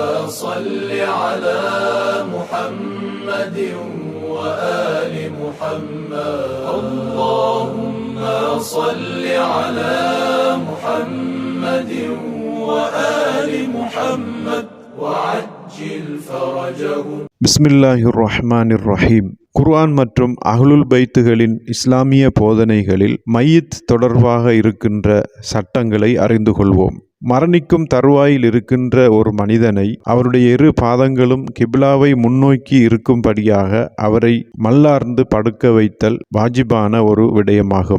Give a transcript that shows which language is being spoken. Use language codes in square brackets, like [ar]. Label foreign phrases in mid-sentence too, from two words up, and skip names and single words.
[ar] صل على محمد وآل محمد اللهم صل على محمد وآل محمد وعجل فرجهم. بسم الله الرحمن الرحيم. [ta] குர்ஆன் மற்றும் அஹ்லுல் பைத்துகளின் இஸ்லாமிய போதனைகளில் மையத் தொடர்பாக இருக்கின்ற சட்டங்களை அறிந்து கொள்வோம். மரணிக்கும் தருவாயில் இருக்கின்ற ஒரு மனிதனை அவருடைய இரு பாதங்களும் கிப்லாவை முன்னோக்கி இருக்கும்படியாக அவரை மல்லார்ந்து படுக்க வைத்தல் வாஜிபான ஒரு விடயமாகும்.